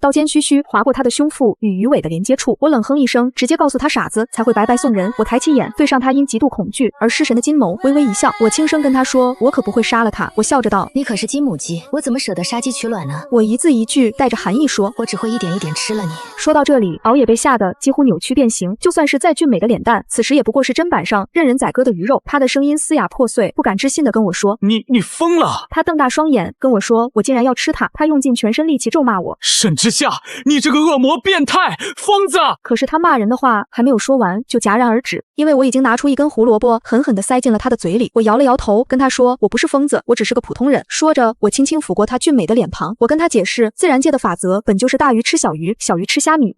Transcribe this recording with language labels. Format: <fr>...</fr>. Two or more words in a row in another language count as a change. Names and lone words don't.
<zh>刀尖須須劃過他的胸腹與魚尾的連接處，我冷哼一聲，直接告訴他傻子才會白白送人。我抬起眼，對上他因極度恐懼而失神的金眸，微微一笑。我輕聲跟他說：“我可不會殺了他。” 我笑着道：“ 你可是金母雞，我怎麼捨得殺雞取卵呢？” 我一字一句帶着含義說：“ 我只會一點一點吃了你。” 說到這裡，熬夜被嚇得幾乎扭曲變形，就算是再俊美的臉蛋，此時也不過是砧板上任人宰割的魚肉。他的聲音嘶啞破碎，不敢置信地跟我說：“ 你瘋了！” 他瞪大雙眼跟我說：“我竟然要吃它！” 他用盡全身力氣咒罵我：“ 沈之夏，你這個惡魔變態瘋子！” 可是他罵人的話還沒有說完就戛然而止，因為我已經拿出一根胡蘿蔔狠狠地塞進了他的嘴裡。我搖了搖頭，跟他跟他說我不是瘋子，我只是個普通人。說着，我輕輕撫過他俊美的臉龐。我跟他解釋，自然界的法則本就是大魚吃小魚，小魚吃蝦米。</zh>